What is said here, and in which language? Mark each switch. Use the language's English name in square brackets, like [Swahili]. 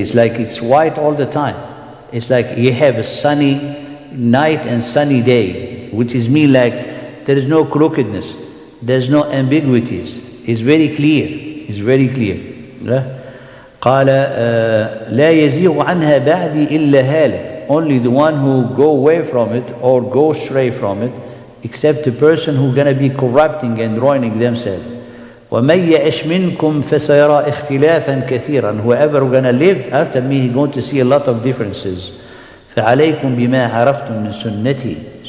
[English] It's like it's white all the time. It's like you have a sunny night and sunny day, which is mean like there is no crookedness, there's no ambiguities. It's very clear. It's very clear. [Arabic] قال لا يزيغ عنها بعدي إلا هالك. [English] only the one who go away from it or go stray from it, except the person who's going to be corrupting and ruining themselves. [Arabic] وَمَنْ يَعِشْ مِنْكُمْ فَسَيَرَى اخْتِلَافًا كَثِيرًا. [English] Whoever who's going to live after me, he's going to see a lot of differences. [Arabic] فَعَلَيْكُمْ بِمَا عَرَفْتُمْ مِنْ سُنَّتِي.